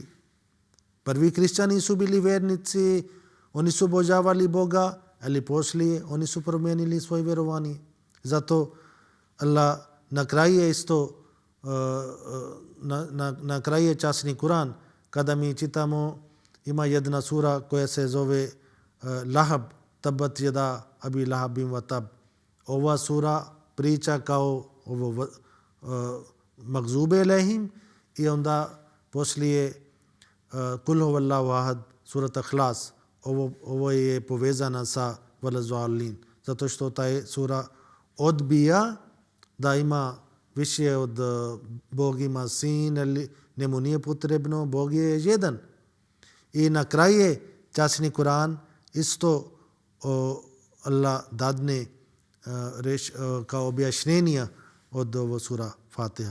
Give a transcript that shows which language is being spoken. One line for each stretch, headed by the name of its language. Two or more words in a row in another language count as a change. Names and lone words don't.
Bosnian: Prvi kršćani su bili vernici, oni su obožavali Boga, ali poslije oni su promijenili svoje vjerovanje. Zato Allah na kraju je isto, na kraju je časni Kur'an, kada mi čitamo, ima jedna sura koja se zove Lahab,
Arabic: تبت يدا أبي لهب وتب.
Bosnian: Ova sura priča kao ovo
Arabic: المغضوب عليهم
Bosnian: i onda poslije
Arabic: قل هو الله أحد,
Bosnian: surat Ikhlas. Ovo je povezana sa Valazalin. Zato što taj sura odbija da ima više od Bog ima sin, ali njemu nije potrebno, Bog je jedan. I na kraju je časni Kur'an isto Allah dadne kao objašnjenja od ovo sura Fatiha.